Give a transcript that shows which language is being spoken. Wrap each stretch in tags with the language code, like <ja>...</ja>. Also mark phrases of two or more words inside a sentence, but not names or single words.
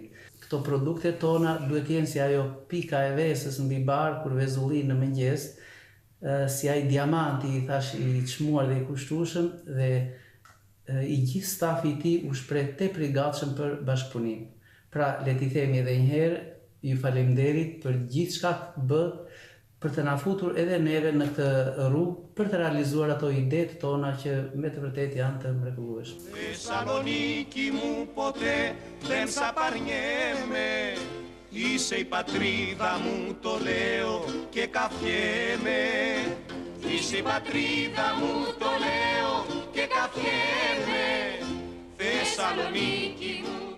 <sq>Këto produkte tona duhet të jenë si ajo pika e vesës mbi bar kur vezulli në mëngjes, si ai diamanti i thash i çmuar dhe i kushtueshëm dhe i gjithë stafi i tij u shpreh tepër i gatshëm për bashkëpunim. Pra, le t'i themi edhe një herë, ju faleminderit për gjithçka bët për të na futur edhe neve në këtë rrugë për të realizuar ato idetë tona që me të vërtetë janë të mrekullueshme.</sq> <el>Θεσσαλονίκη μου ποτέ δεν σ' απαρνιέμαι, είσαι η πατρίδα μου το λέω και καφιέμαι. Είσαι η πατρίδα μου το λέω και καφιέμαι, Θεσσαλονίκη μου.</el>